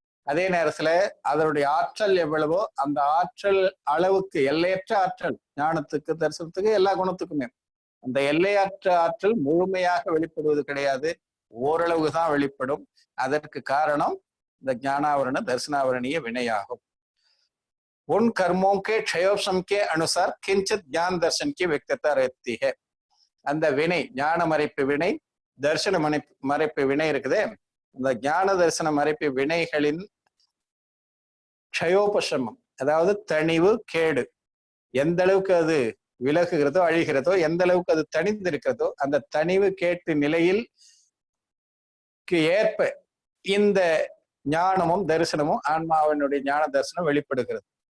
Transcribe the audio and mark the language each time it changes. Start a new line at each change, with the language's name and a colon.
Tamil: அதே நேரத்துல அதனுடைய ஆற்றல் எவ்வளவோ அந்த ஆற்றல் அளவுக்கு, எல்லையற்ற ஆற்றல், ஞானத்துக்கு தரிசனத்துக்கு எல்லா குணத்துக்குமே அந்த எல்லையற்ற ஆற்றல் முழுமையாக வெளிப்படுவது கிடையாது, ஓரளவு தான் வெளிப்படும். அதற்கு காரணம் இந்த ஞானாவரண தர்சனாவரணிய வினையாகும்.
Hindi: உன் कर्मों के क्षयोपशम के अनुसार किंचित ज्ञान दर्शन की व्यक्तता रहती है.
Tamil: அந்த வினை ஞான மறைப்பு வினை, தர்சன மறைப்பு வினை இருக்குதே, அந்த ஞான தரிசன மறைப்பு வினைகளின் க்ஷயோபசமம், அதாவது தணிவு கேடு, எந்த அளவுக்கு அது விலகுகிறதோ அழிகிறதோ, எந்த அளவுக்கு அது தனிந்திருக்கிறதோ, அந்த தணிவு கேட்டு நிலையில் ஏற்ப இந்த ஞானமும் தரிசனமும் ஆன்மாவினுடைய ஞான தரிசனம் வெளிப்படுகிறது.